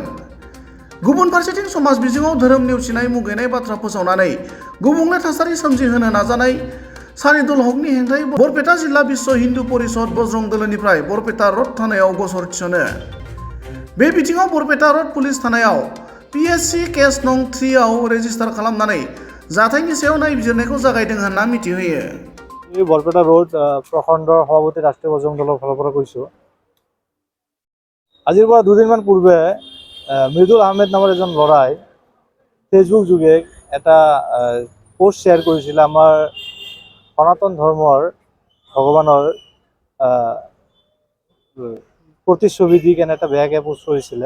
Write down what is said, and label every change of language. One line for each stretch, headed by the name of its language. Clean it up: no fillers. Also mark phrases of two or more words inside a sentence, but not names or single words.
Bodo: गुबुन फारसेथिं समाज बिजोङाव धोरोम नेवसिनाय मुगैनाय बाथ्रा फोसावनानै गुबुंले थासारि सोमजिहोनो नाजानाय सानिदुल हकनि हेंथायै बरपेटा जिल्ला बिश्व हिन्दु परिषद बजरं दलोनिफ्राय बरपेटा रड थानायाव गसर थिसनो। बे बिथिङाव बरपेटा रड पुलिस थानायाव PSC केस नं 3 आव रेजिस्टार खालामनानै जाथायनि सायाव नायबिजिरनायखौ जागायदों होनना मिथिहोयो।
Assamese: বৰপেটা ৰোড প্ৰখণ্ডৰ সভাপতি ৰাষ্ট্ৰীয় বজৰং दলৰ ফালৰ পৰা কৈছোঁ। আজিৰ পৰা দুদিনমান পূৰ্বে মৃদুল আহমেদ নামৰ এজন ল'ৰাই ফেচবুক যোগে এটা
English: post share
Assamese: কৰিছিলে আমাৰ সনাতন ধৰ্মৰ ভগৱানৰ প্ৰতিচ্ছবি দি কেনে এটা বেয়াকৈ পোষ্ট কৰিছিলে।